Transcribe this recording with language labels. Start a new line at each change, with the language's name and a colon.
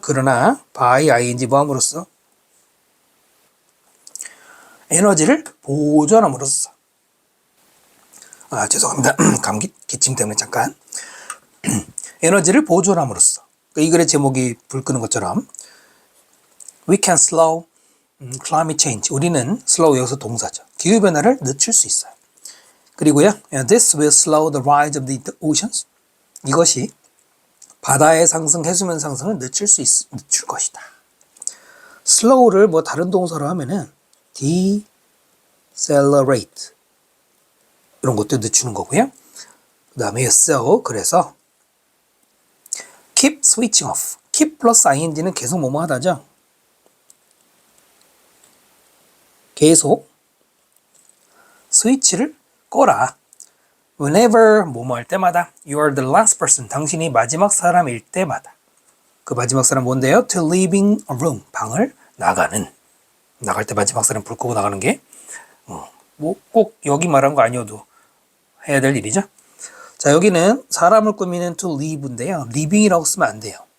Korean: 그러나 by ing 뭐함으로써 에너지를 보존함으로써 죄송합니다. 감기 기침 때문에 잠깐 에너지를 보존함으로써 이 글의 제목이 불 끄는 것처럼
English: We can slow climate change.
Korean: 우리는 slow 여기서 동사죠. 기후변화를 늦출 수 있어요. 그리고요,
English: This will slow the rise of the oceans.
Korean: 이것이 바다의 상승, 해수면 상승을 늦출 것이다. slow를 뭐 다른 동사로 하면은 decelerate 이런 것도 늦추는 거고요. 그 다음에 so 그래서
English: keep switching off.
Korean: keep 플러스 ing는 계속 뭐뭐 하다죠. 계속 스위치를 꺼라.
English: Whenever
Korean: 뭐뭐 할 때마다
English: you are the last person.
Korean: 당신이 마지막 사람일 때마다. 그 마지막 사람 뭔데요?
English: To leaving a room.
Korean: 방을 나갈 때 마지막 사람 불 끄고 나가는 게 뭐 꼭 여기 말한 거 아니어도 해야 될 일이죠. 자, 여기는 사람을 꾸미는 to leave인데요. living이라고 쓰면 안 돼요.